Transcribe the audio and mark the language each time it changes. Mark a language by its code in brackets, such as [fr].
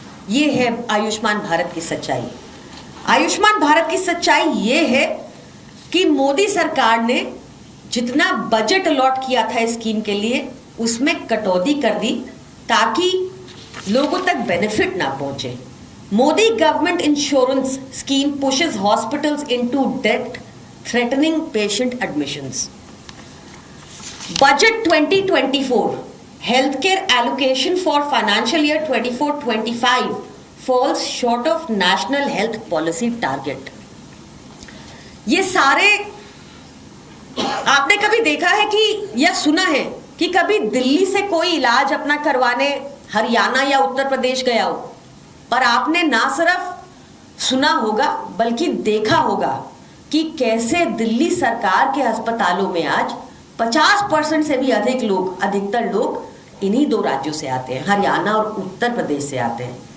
[hi] ये है आयुष्मान भारत की सच्चाई। आयुष्मान भारत की सच्चाई ये है कि मोदी सरकार ने जितना बजट अलॉट किया था इस स्कीम के लिए, उसमें कटौती कर दी ताकि लोगों तक बेनिफिट ना पहुंचे। [en] Modi government insurance scheme pushes hospitals into debt, threatening patient admissions. Budget 2024 healthcare allocation for financial year 24-25 falls short of national health policy target. [hi] ये सारे आपने कभी देखा है कि या सुना है कि कभी दिल्ली से कोई इलाज अपना करवाने हरियाणा या उत्तर प्रदेश गया हो? पर आपने ना सिर्फ सुना होगा बल्कि देखा होगा कि कैसे दिल्ली सरकार के अस्पतालों में आज 50% से भी अधिक लोग, अधिकतर लोग इन्हीं दो राज्यों से आते हैं, हरियाणा और उत्तर प्रदेश से आते हैं।